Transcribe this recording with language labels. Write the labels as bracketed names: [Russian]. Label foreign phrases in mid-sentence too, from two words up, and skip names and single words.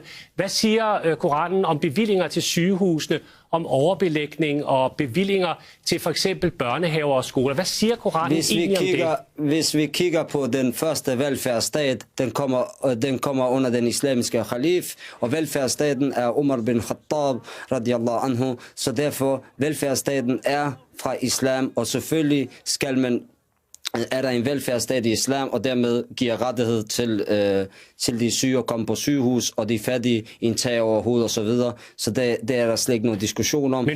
[Danish] Hvad siger Koranen om bevillinger til sygehusene, om overbelægning og bevillinger til for eksempel børnehaver og skoler? Hvad siger Koranen egentlig om det? Hvis vi kigger på den første velfærdsstat, den kommer under den islamiske khalif, og velfærdsstaten er Umar bin Khattab [Arabic] رضي الله عنه, [Danish] så derfor velfærdsstaten er fra islam, og selvfølgelig er der en velfærdsstat i islam, og dermed giver rettighed til de syge at komme på sygehus, og de fattige en tag over hovedet og så videre. Så det er der slet ikke nogen diskussion om.